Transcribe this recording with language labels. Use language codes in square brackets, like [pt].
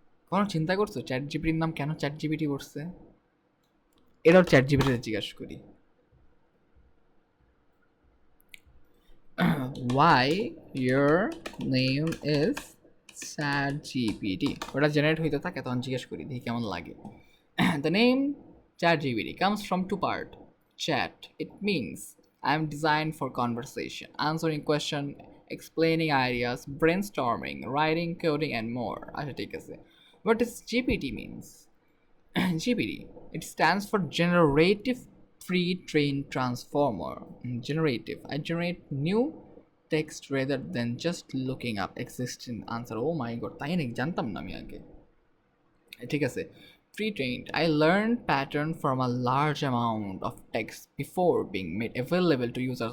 [bn] কোনো চিন্তা করছো চ্যাট জিপিটির নাম কেন চ্যাট জিপিটি করছে? এটাও চ্যাট জিপিটিতে জিজ্ঞাসা করি, [en] why your name is ChatGPT, [bn] ওটা জেনারেট হইতে থাকে তখন জিজ্ঞেস করি, দেখি কেমন লাগে। [en] The name ChatGPT comes from two part. Chat, it means I am designed for conversation, answering question, explaining ideas, brainstorming, writing, coding and more. [bn] আচ্ছা ঠিক আছে, [en] what does GPT means? GPT, it stands for Generative Pre-trained Transformer. Generative, I generate new text rather than just looking up existing answer. Oh my god, [bn] তাই নাকি, জানতাম না আমি আগে। ঠিক আছে, [en] pre-trained, I learned pattern from a large amount of text before being made available to users.